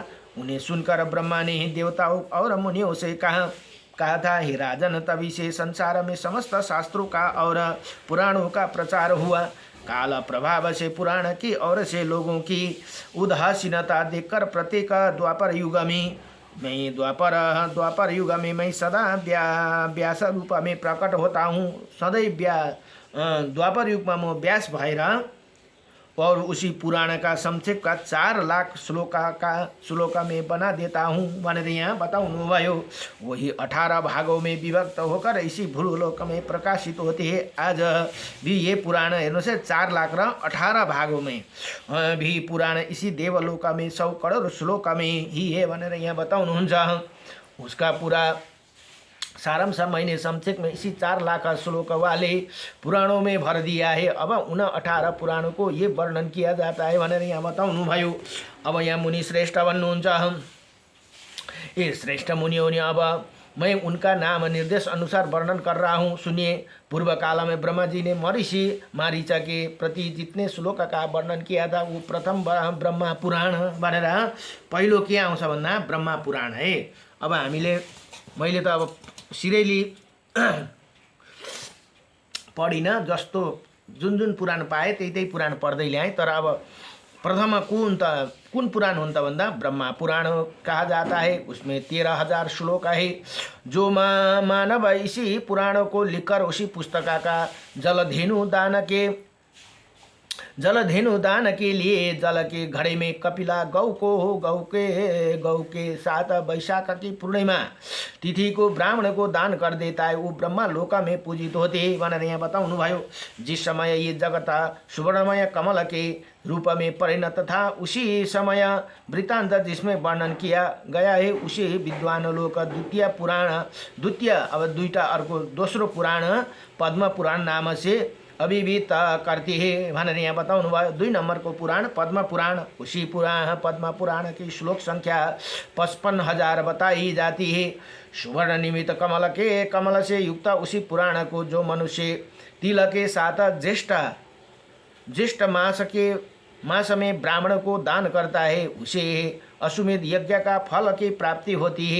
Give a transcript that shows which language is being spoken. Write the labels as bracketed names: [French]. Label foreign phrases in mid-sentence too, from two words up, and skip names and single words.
[Hindi] उन्हें सुनकर ब्रह्मा ने देवताओं और मुनियों से कहा था, हे राजन, तभी से संसार में समस्त शास्त्रों का और पुराणों का प्रचार हुआ। काल प्रभाव से पुराण की और से लोगों की उदासीनता देखकर प्रत्येक द्वापर युग में मैं सदा व्यास रूप में प्रकट होता हूँ। सदैव द्वापर युग में म व्यास भएर और उसी पुराण का संक्षेप का 4 लाख श्लोक में बना देता हूँ [Nepali] भनेर यहाँ बताउनु भयो। [Hindi] वही 18 भागों में विभक्त होकर इसी भूलोक में प्रकाशित होते हैं। आज भी ये पुराण हेर्नुहोस् 4 लाख र 18 भागों में भी पुराण इसी देवलोक में 100 करोड़ श्लोक में ही है [Nepali] भनेर यहाँ बताउनुहुन्छ। [Hindi] उसका पूरा सारांश मैंने संक्षेप में इसी 4 लाख श्लोक वाले पुराणों में भर दिया है। अब उन 18 पुराणों को ये वर्णन किया जाता है [Nepali] भनेर यहाँ बताउनु भयो। अब यहाँ मुनि श्रेष्ठ भन्नुहुन्छ, [Hindi] ये श्रेष्ठ मुनियों ने अब मैं उनका नाम निर्देश अनुसार वर्णन कर रहा हूँ, सुनिए। पूर्व काल में ब्रह्मा जी ने महर्षि मारीचा के प्रति जितने श्लोक का वर्णन किया था वो प्रथम ब्रह्मा पुराण [Nepali] भनेर पहिलो के आउँछ भन्दा [Hindi] ब्रह्मा पुराण है। [Nepali] अब मैले त अब सिरेली पढिन, जस्तो जुन पुराण पाएँ त्यही पुराण पढ्दै ल्याएँ। तर अब प्रथम कुन पुराण हुन् त भन्दा ब्रह्मा पुराण [Hindi] कहा जाता है। उसमें 13,000 श्लोक है। जो मानव इसी पुराण को लिखकर उसी पुस्तक का जलधेनु दान के लिए जल के घड़े में कपिला गौ के साथ वैशाख की पूर्णिमा तिथि को ब्राह्मण को दान कर देता है, वो ब्रह्मा लोका में पूजित होते हैं [Nepali] भनेर यहाँ बताउनु भयो। [Hindi] जिस समय ये जगत सुवर्णमय कमल के रूप में परिणत था, उसी समय वृत्तांत जिसमें वर्णन किया गया है उसी विद्वान लोक द्वितीय [Nepali] अब दुईटा अर्को दोस्रो [Hindi] पुराण पद्म पुराण नाम से अभिहित करती है [Nepali] भनेर यहाँ बताउनु भयो। [Hindi] 2 नंबर को पुराण पद्म पुराण, उसी पद्म पुराण की श्लोक संख्या 55,000 बताई जाती है। सुवर्ण निमित्त कमल से युक्त उसी पुराण को जो मनुष्य तिल के साथ ज्येष्ठ मास में ब्राह्मण को दान करता है अश्वमेध यज्ञ का फल की प्राप्ति होती है।